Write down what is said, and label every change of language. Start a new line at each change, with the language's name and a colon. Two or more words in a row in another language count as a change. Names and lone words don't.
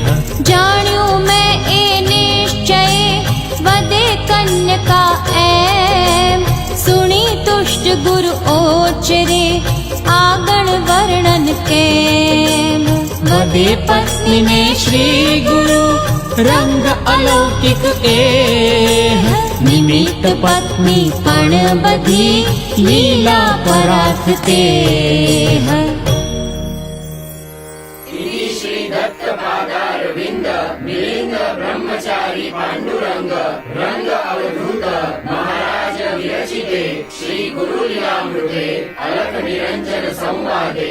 Gujarati: જાણ્યું મેં એ નિશ્ચય વદે કન્યકા એમ સુણી તુષ્ટ ગુરુ ઓચરે આગળ વર્ણન કેમ વદે પત્નીને શ્રી ગુરુ રંગ અલૌકિક એહ નિમિત્ત પત્ની પણ બધી લીલા પરાથ તેહ
Sanskrit: श्री दत्त पादारविंद मिलिंद ब्रह्मचारी पांडुरंग रंग अवधूत महाराज विरचिते श्री गुरुलीलामृते अलख निरंजन संवादे